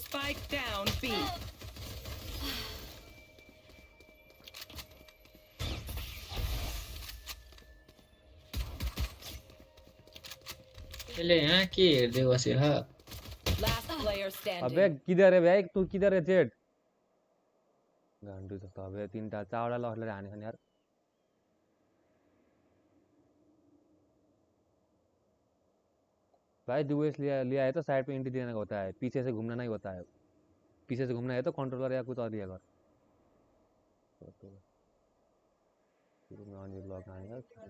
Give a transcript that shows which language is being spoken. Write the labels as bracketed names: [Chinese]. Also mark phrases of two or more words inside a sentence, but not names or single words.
[English] Spike down B. [Nepali] यसले यहाँ के हेर्दै बस्यो ह [English] Last player अबे standing. [Hindi] किधर है भाई तू किधर है जेड गांडू [Nepali] जस्तो अबे तीनटा चारवटा लसले हाने छन् [Hindi] यार भाई डुएस लिया लिया है तो साइड पे एंट्री देने का होता है पीछे से घूमना नहीं होता है पीछे से घूमना है तो कंट्रोलर या कुछ और लिया कर तो नॉन ये ब्लॉक आएगा